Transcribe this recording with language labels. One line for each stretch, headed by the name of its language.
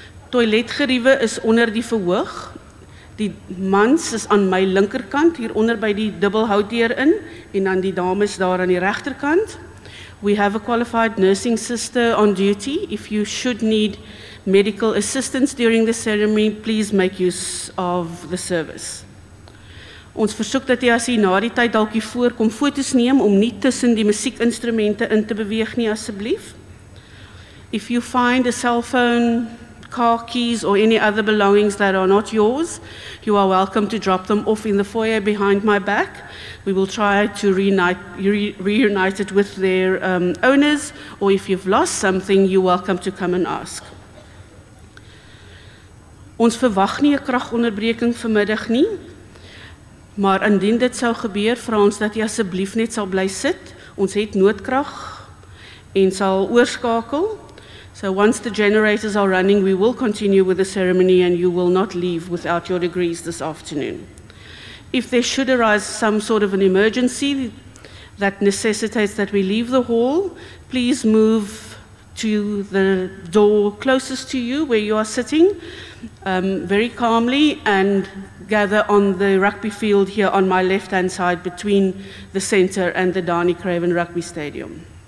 Afrikaans: Toiletgeriewe is onder die verhoog. Die mans is aan my linkerkant, hier onder by die dubbelhoutdeur in, en dan die dames daar aan die regterkant.
English: We have a qualified nursing sister on duty. If you should need medical assistance during the ceremony, please make use of the service.
Afrikaans: Ons versoek dat jy as jy na die tyd dalk hier voorkom foto's neem om nie tussen die musiekinstrumente in te beweeg nie asseblief.
English: If you find a cell phone, car keys or any other belongings that are not yours, you are welcome to drop them off in the foyer behind my back. We will try to reunite it with their owners, or if you've lost something, you're welcome to come and ask.
Afrikaans: Ons verwag nie 'n kragonderbreking vanmiddag nie, maar indien dit sou gebeur, vra ons dat jy asseblief net sal bly sit. Ons het noodkrag en sal oorskakel.
English: So once the generators are running, we will continue with the ceremony and you will not leave without your degrees this afternoon. If there should arise some sort of an emergency that necessitates that we leave the hall, please move to the door closest to you where you are sitting very calmly and gather on the rugby field here on my left-hand side between the center and the Dani Craven Rugby Stadium.